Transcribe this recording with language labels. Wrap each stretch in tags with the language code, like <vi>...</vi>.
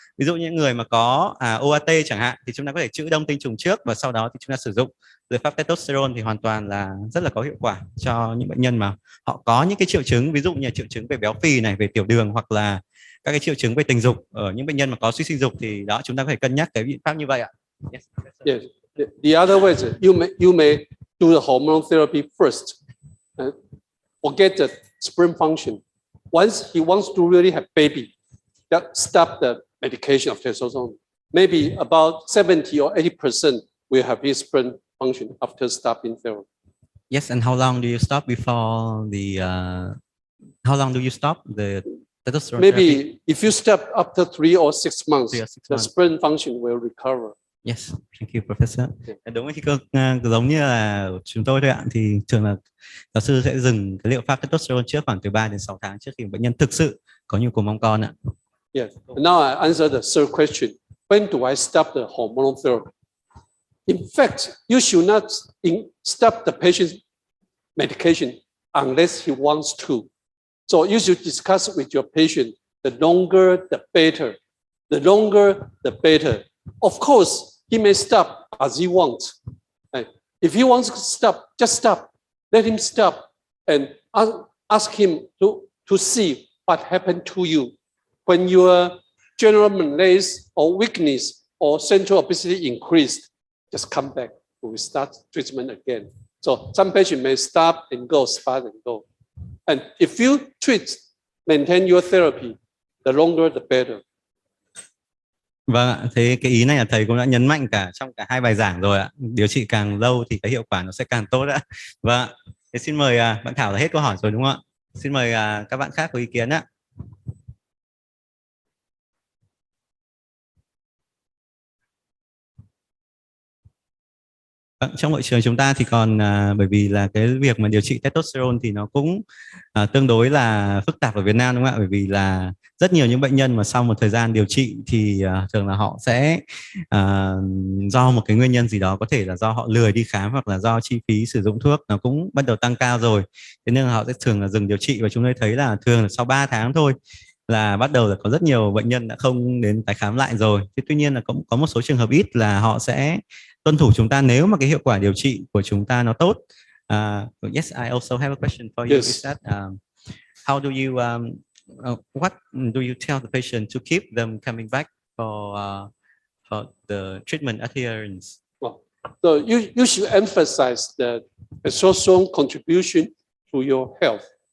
<vi>Ví dụ những người mà có OAT chẳng hạn, thì chúng ta có thể trữ đông tinh trùng trước và sau đó thì chúng ta sử dụng liệu pháp testosterone, thì hoàn toàn là rất là có hiệu quả cho những bệnh nhân mà họ có những cái triệu chứng, ví dụ như triệu chứng về béo phì này, về tiểu đường, hoặc là các cái triệu chứng về tình dục ở những bệnh nhân mà có suy sinh dục, thì đó chúng ta phải cân nhắc cái biện pháp như vậy ạ.</vi> <en>Yes. Yes. The other way is you may do the hormone therapy first. Forget the sperm function. Once he wants to really have baby, just stop the medication of testosterone. Maybe about 70 or 80% will have his sperm function after stopping therapy. Yes, and how long do you stop before the? How long do you stop the testosterone? Maybe therapy? if you stop after 3 or 6 months, 3 or 6 the months. sperm function will recover. Yes, thank you, Professor.</en> <vi>Đúng thì giống như là chúng tôi thôi ạ, thì thường là giáo sư sẽ dừng cái liệu pháp testosterone trước khoảng từ 3 đến 6 tháng trước khi bệnh nhân thực sự có nhu cầu mong con ạ.</vi> <en>Yes. Now I answer the third question. When do I stop the hormonal therapy? In fact, you should not stop the patient's medication unless he wants to. So you should discuss with your patient. The longer, the better. The longer, the better. Of course, he may stop as he wants. If he wants to stop, just stop. Let him stop and ask him to see what happened to you. When your general malaise or weakness or central obesity increased, just come back. We will start treatment again. So some patients may stop and go, start and go. And if you maintain your therapy, the longer the better.</en> <vi>Vâng ạ, thế cái ý này là thầy cũng đã nhấn mạnh trong cả hai bài giảng rồi ạ. Điều trị càng lâu thì cái hiệu quả nó sẽ càng tốt ạ. Vâng ạ. Thế xin mời bạn Thảo là hết câu hỏi rồi đúng không ạ? Xin mời các bạn khác có ý kiến ạ. Trong hội trường chúng ta thì còn bởi vì là cái việc mà điều trị testosterone thì nó cũng tương đối là phức tạp ở Việt Nam đúng không ạ? Bởi vì là rất nhiều những bệnh nhân mà sau một thời gian điều trị thì thường là họ sẽ do một cái nguyên nhân gì đó, có thể là do họ lười đi khám hoặc là do chi phí sử dụng thuốc nó cũng bắt đầu tăng cao rồi. Thế nên là họ sẽ thường là dừng điều trị, và chúng tôi thấy là thường là sau 3 tháng thôi là bắt đầu là có rất nhiều bệnh nhân đã không đến tái khám lại rồi. Thế tuy nhiên là cũng có một số trường hợp ít là họ sẽ tuân thủ chúng ta nếu mà cái hiệu quả điều trị của chúng ta nó tốt.</vi> <en>Yes, I also have a question for you. Yes. Is that how do you what do you tell the patient to keep them coming back for the treatment adherence? Well, so you should emphasize the testosterone contribution to your health.</en>